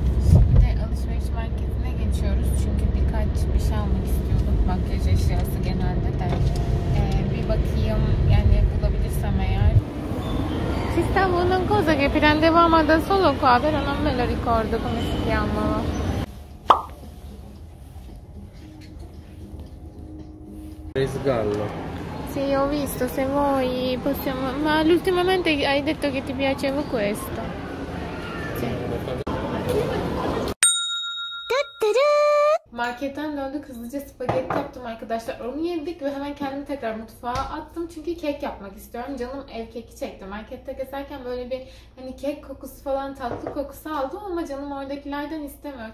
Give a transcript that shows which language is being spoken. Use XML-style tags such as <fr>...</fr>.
<tr>Şimdi alışveriş merkezine geçiyoruz. Çünkü birkaç bir şey almak istiyordum. Makyaj eşyası genelde de. Bir bakayım yani bulabilirsem eğer.</tr> <it>Ci stavo una cosa che prendevamo da solo qua, però non me lo ricordo come si chiamava. Resgallo. Sì, ho visto, se vuoi possiamo... Ma ultimamente hai detto che ti piaceva questo. Sì.</it> <tr>Marketten döndük, hızlıca spagetti yaptım arkadaşlar. Onu yedik ve hemen kendimi tekrar mutfağa attım. Çünkü kek yapmak istiyorum. Canım ev keki çekti. Markette gezerken böyle bir hani kek kokusu falan, tatlı kokusu aldım ama canım oradakilerden istemiyor.</tr>